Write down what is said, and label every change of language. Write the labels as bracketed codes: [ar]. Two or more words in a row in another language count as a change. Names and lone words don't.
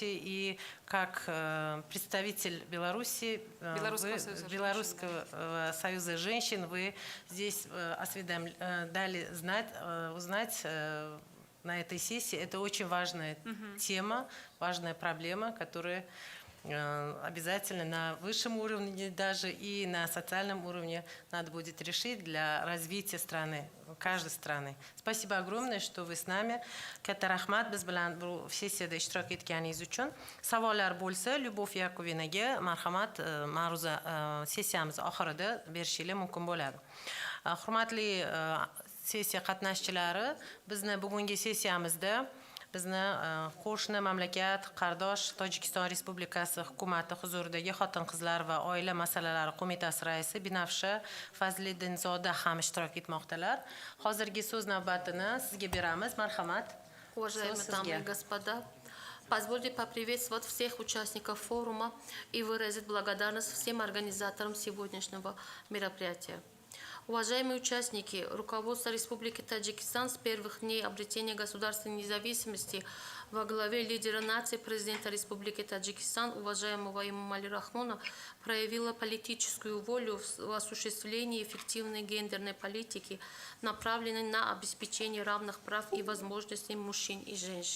[ru] И как представитель Беларуси, Белорусского союза женщин, вы здесь дали узнать на этой сессии. Это очень важная тема, важная проблема, которая обязательно на высшем уровне даже и на социальном уровне надо будет решить для развития страны, каждой страны. Спасибо огромное, что вы с нами. [uz] Katta rahmat biz bilan bu sessiyada ishtirok etganingiz uchun. Savollar bo'lsa, Lyubov Yakovinaga marhamat ma'ruza sessiyamiz oxirida berishinglar mumkin bo'ladi. Hurmatli sessiya qatnashchilari, bizni bugungi sessiyamizda bizni qo'shni mamlakat, qardosh Tojikiston Respublikasi hukumati huzuridagi Xotin-qizlar va oila masalalari qo'mitasi raisi Binafsha Fazliddinzoda ham ishtirok etmoqdalar. Hozirgi so'z navbatini sizga beramiz. Marhamat. [ru] Уважаемые дамы и господа, позвольте поприветствовать всех участников форума и выразить благодарность всем организаторам сегодняшнего мероприятия. Уважаемые участники, руководство Республики Таджикистан с первых дней обретения государственной независимости во главе лидера нации, президента Республики Таджикистан, уважаемого Эмомали Рахмона, проявило политическую волю в осуществлении эффективной гендерной политики, направленной на обеспечение равных прав и возможностей мужчин и женщин.